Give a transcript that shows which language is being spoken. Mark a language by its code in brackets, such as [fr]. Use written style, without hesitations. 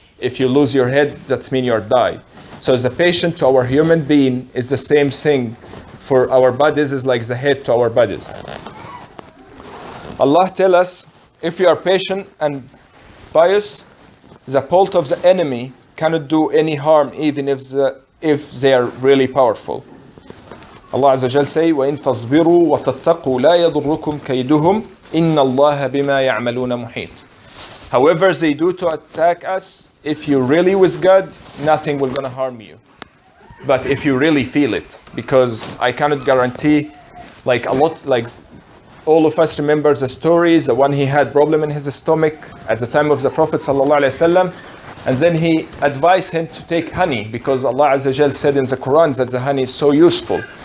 [en] If you lose your head, that means you're die. So the patient to our human being is the same thing for our bodies, is like the head to our bodies. Allah tell us, if you are patient and pious, the bolt of the enemy cannot do any harm, even if they are really powerful. Allah Azza wa Jal say, [ar] وَإِن تَصْبِرُوا وَتَتَّقُوا لَا يَضُرُّكُمْ كَيْدُهُمْ إِنَّ اللَّهَ بِمَا يَعْمَلُونَ مُحِيطٌ. [en] However they do to attack us, if you're really with God, nothing will gonna harm you. But if you really feel it, because I cannot guarantee, like a lot, like all of us remember the stories, the one he had problem in his stomach at the time of the Prophet ﷺ, and then he advised him to take honey, because Allah Azza wa Jal said in the Quran that the honey is so useful.